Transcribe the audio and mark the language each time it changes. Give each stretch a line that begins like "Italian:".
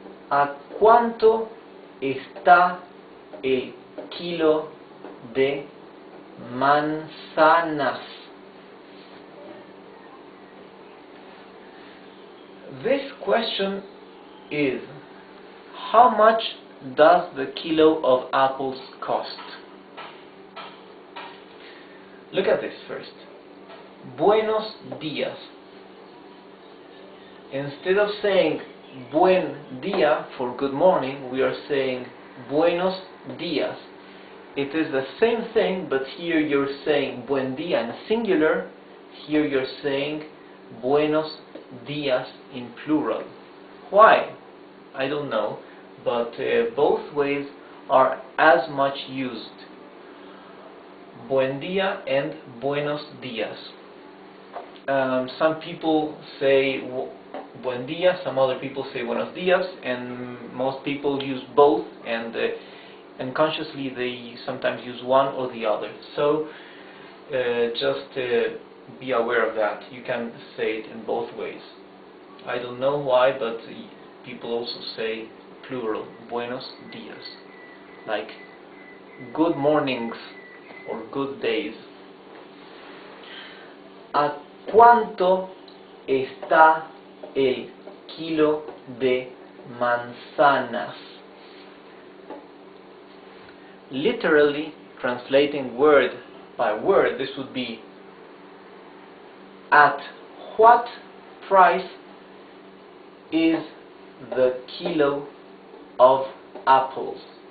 Spanish: ¿A cuánto está el kilo de manzanas?
English: This question is, how much does the kilo of apples cost? Look at this first.
Spanish: Buenos días.
English: Instead of saying
Spanish: buen día
English: for good morning, we are saying
Spanish: buenos días.
English: It is the same thing, but here you're saying
Spanish: buen día
English: in singular. Here you're saying
Spanish: buenos días
English: in plural. Why? I don't know, but both ways are as much used.
Spanish: Buen día and buenos días.
English: Some people say
Spanish: buen día,
English: some other people say
Spanish: buenos días,
English: and most people use both, and unconsciously they sometimes use one or the other. So just be aware of that. You can say it in both ways. I don't know why, but people also say plural,
Spanish: buenos días,
English: like good mornings or good days.
Spanish: ¿A cuánto está el kilo de manzanas?
English: Literally, translating word by word, this would be, at what price is the kilo of apples?